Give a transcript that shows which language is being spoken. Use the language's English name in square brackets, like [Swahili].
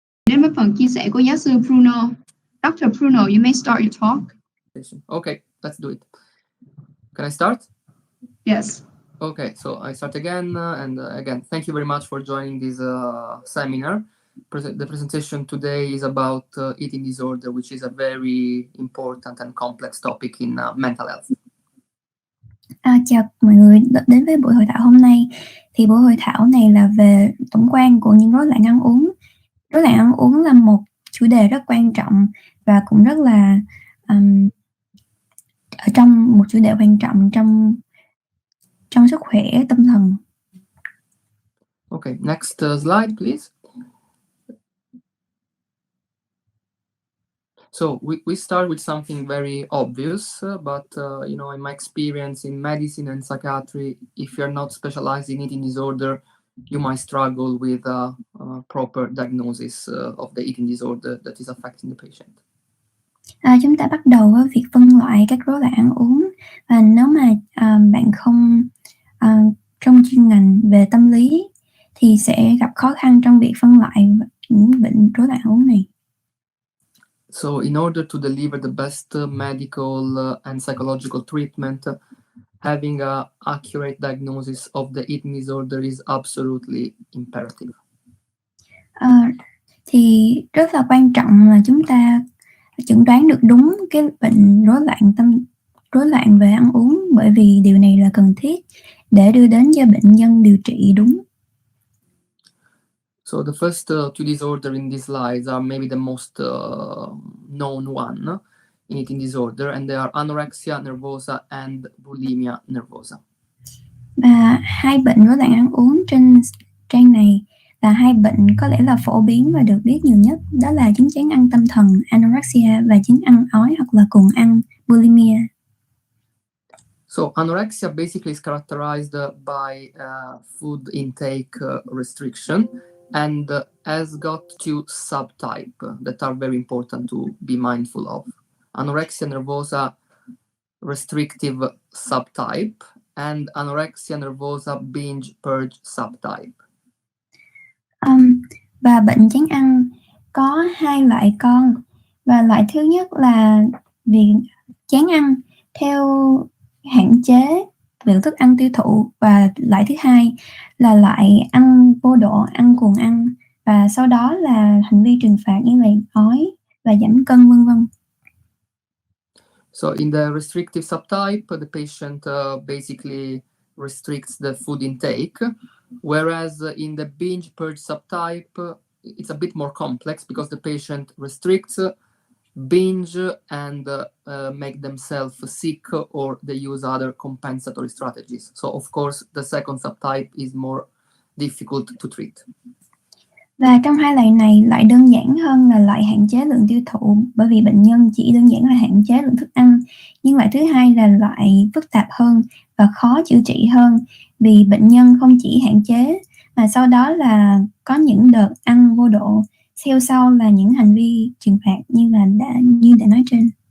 [Vietnamese] đến với phần chia sẻ của giáo sư Bruno. [English] Dr. Bruno, you may start your talk. Okay, let's do it. Can I start? Yes. Okay, so I start again, and again, thank you very much for joining this seminar. The presentation today is about eating disorder, which is a very important and complex topic in mental health. [Vietnamese] Chào mọi người đến với buổi hội thảo hôm nay. Thì buổi hội thảo này là về tổng quan của những rối loạn ăn uống. Rối loạn ăn uống là một chủ đề rất quan trọng và cũng rất là ở trong một chủ đề quan trọng trong sức khỏe tâm thần. [English] Okay, next slide, please. So we start with something very obvious, but in my experience in medicine and psychiatry, if you're not specialized in eating disorder, you might struggle with a proper diagnosis of the eating disorder that is affecting the patient. [Vietnamese] Chúng ta bắt đầu với việc phân loại các rối loạn ăn uống, và nếu mà bạn không trong chuyên ngành về tâm lý thì sẽ gặp khó khăn trong việc phân loại những bệnh rối loạn ăn uống này. [English] So in order to deliver the best medical and psychological treatment, having an accurate diagnosis of the eating disorder is absolutely imperative. [Vietnamese] Thì rất là quan trọng là chúng ta chẩn đoán được đúng cái bệnh rối loạn về ăn uống, bởi vì điều này là cần thiết để đưa đến cho bệnh nhân điều trị đúng. [English] So the first two disorders in these slides are maybe the most known one in eating disorder, and they are anorexia nervosa and bulimia nervosa. [Vietnamese] Và hai bệnh rối loạn ăn uống trên trang này là hai bệnh có lẽ là phổ biến và được biết nhiều nhất, đó là chứng choáng ăn tâm thần anorexia và chứng ăn ói hoặc là cuồng ăn bulimia. [English] So anorexia basically is characterized by food intake restriction and has got two subtypes that are very important to be mindful of. Anorexia nervosa restrictive subtype and anorexia nervosa binge purge subtype. [Vietnamese] Và bệnh choáng ăn có hai loại con, và loại thứ nhất là việc choáng ăn theo hạn chế lượng thức ăn tiêu thụ, và loại thứ hai là loại ăn vô độ, ăn cuồng ăn, và sau đó là hành vi trừng phạt như là ói và giảm cân vân vân. [English] So in the restrictive subtype, the patient basically restricts the food intake, whereas in the binge purge subtype, it's a bit more complex because the patient restricts, binge, and make themselves sick, or they use other compensatory strategies. So of course, the second subtype is more difficult to treat. [Vietnamese] Và trong hai loại này, loại đơn giản hơn là loại hạn chế lượng tiêu thụ, bởi vì bệnh nhân chỉ đơn giản là hạn chế lượng thức ăn. Nhưng loại thứ hai là loại phức tạp hơn và khó chữa trị hơn, vì bệnh nhân không chỉ hạn chế mà sau đó là có những đợt ăn vô độ, theo sau là những hành vi trừng phạt như đã nói trên.